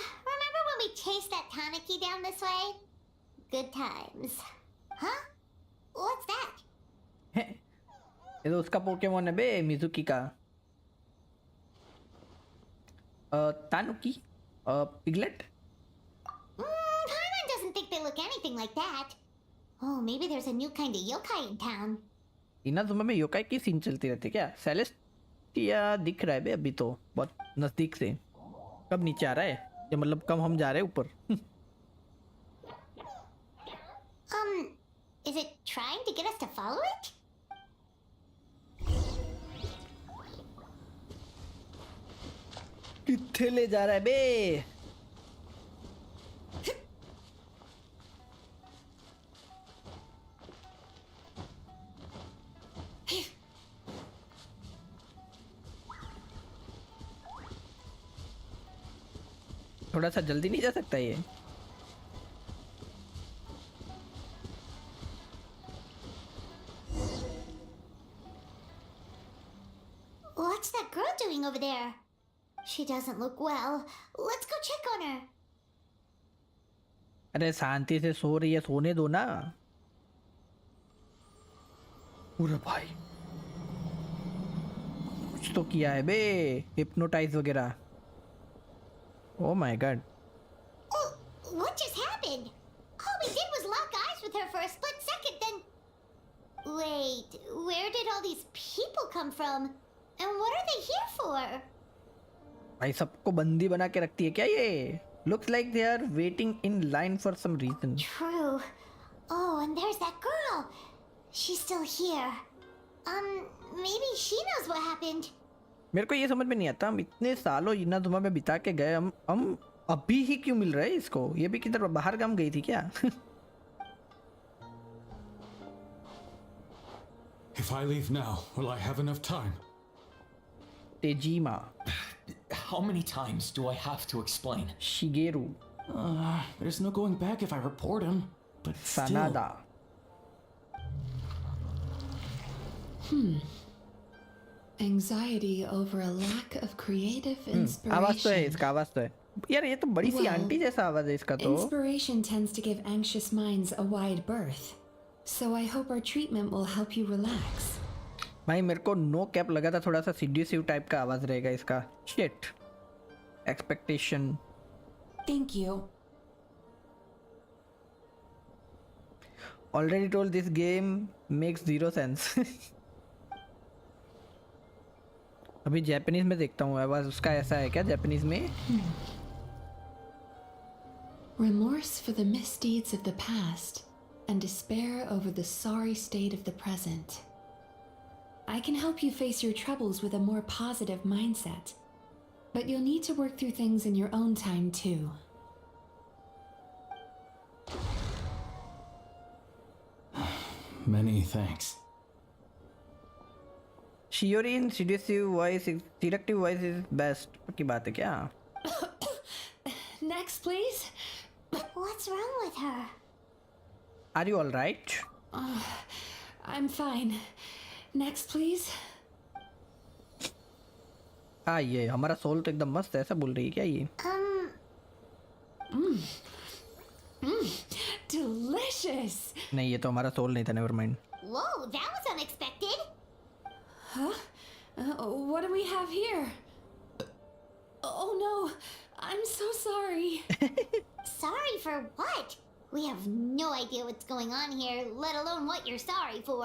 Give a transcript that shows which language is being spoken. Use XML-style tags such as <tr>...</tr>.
<en>Remember when we chased that Tanuki down this way? Good times. Huh? What's that?</en> <hi>ये तो उसका Pokemon है बे, Mizuki का। तानुकी piglet.</hi> <en>Paimon doesn't think they look anything like that. Oh, maybe there's a new kind of yokai in town.</en> <hi>Inazuma में yokai की scene चलती रहती है क्या? सेलेस्टिया दिख रहा है बे अभी तो बहुत नजदीक से। कब नीचे आ रहा है? या मतलब कब हम जा रहे हैं ऊपर?</hi> <en>Is it trying to get us to follow it?</en> <hi>किथे ले जा रहा है बे? थोड़ा सा जल्दी नहीं जा सकता ये?</hi> <en>What's that girl doing over there? She doesn't look well. Let's go check on her.</en> <hi>अरे शांति से सो रही है, सोने दो ना। पूरा भाई कुछ तो किया है बे, हिप्नोटाइज वगैरह।</hi> <en>Oh my god. Oh, what just happened? All we did was lock eyes with her for a split second, then... Wait, where did all these people come from? And what are they here for?</en> <hi>भाई सबको बंदी बना के रखती है क्या ये?</hi> <en>Looks like they are waiting in line for some reason. True. Oh, and there's that girl. She's still here. Maybe she knows what happened.</en> <hi>मेरे को ये समझ में नहीं आता, हम इतने सालों इनाजुमा में बिता के गए, हम अभी ही क्यों मिल रहे हैं इसको? ये भी किधर बाहर गांव गई थी क्या?</hi> <en>If I leave now, will I have enough time? Tejima, How many times do I have to explain? Shigeru, There's no going back if I report him. But still, Sanada. Anxiety over a lack of creative</en> <hi>आवाज तो है</hi> <en>inspiration.</en> <hi>इसका, आवाज तो है यार। ये तो बड़ी सी</hi> <en>Well,</en> <hi>आंटी जैसा आवाज है इसका तो।</hi> <en>Inspiration tends to give anxious minds a wide berth. So I hope our treatment will help you relax.</en> <hi>भाई मेरे को नो कैप लगा था, थोड़ा सा सीड्यूसिव टाइप का आवाज रहेगा इसका।</hi> <en>Shit, expectation. Thank you. Already told this game makes 0 sense.</en> <hi>अभी जापानीज में देखता हूँ, आवाज उसका ऐसा है क्या जापानीज में?</hi> <en>Remorse for the misdeeds of the past and despair over the sorry state of the present. I can help you face your troubles with a more positive mindset, but you'll need to work through things in your own time too. Many thanks.</en> <hi>शियोरी in</hi> <en>seductive voice is best</en> <hi>की बात है क्या?</hi> <en>Next, please. What's wrong with her? Are you all right? I'm fine. Next, please.</en> <hi>ये हमारा soul तो एकदम मस्त है, ऐसा बोल रही है क्या ये?</hi> <en>Delicious.</en> <hi>नहीं, ये तो हमारा सोल नहीं था,</hi> <en>Never mind. Whoa, that was unexpected. Huh? What do we have here? Oh no, I'm so sorry. Sorry for what? We have no idea what's going on here, let alone what you're sorry for.</en>